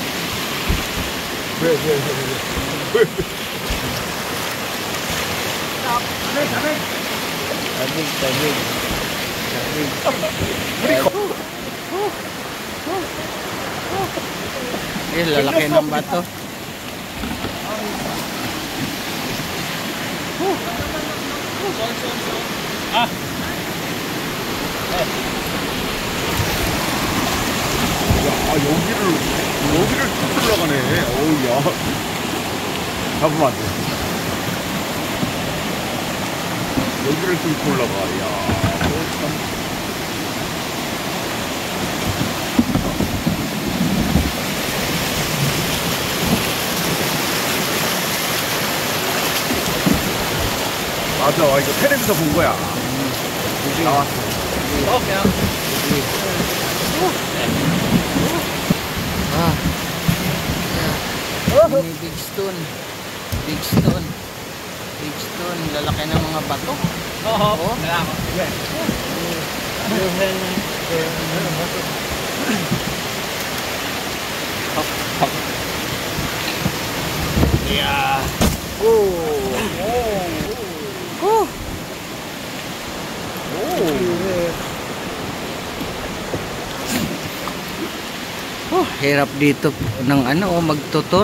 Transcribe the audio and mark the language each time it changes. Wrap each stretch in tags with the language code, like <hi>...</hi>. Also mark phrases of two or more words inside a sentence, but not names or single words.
<tl>Tabig, tabig. Eh, lalaki ng bato.</tl> <ko>아, 여기를 쭉 올라가네. 어우, 야. 잡으면 안 돼. 여기를 뚫고 올라가. 야. 참. 맞아, 이거 텔레비에서 본 거야. 나왔어.</ko> <en>Ini big stone. Big stone. Big stone.</en> <tl>Lalaki ng mga bato. Oh. Yeah. Hirap dito ng magtutur.</tl>